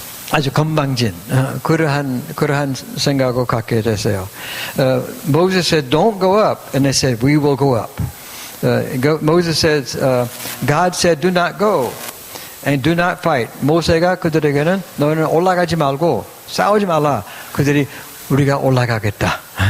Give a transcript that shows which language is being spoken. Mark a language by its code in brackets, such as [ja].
[ko] 아주 건방진 그러한 생각을 갖게 됐어요. [en] Moses said, "Don't go up," and they said, "We will go up." Moses says, "God said, do not go." And do not fight. [ko] 모세가 그들에게는 너희는 올라가지 말고 싸우지 말라. 그들이 우리가 올라가겠다.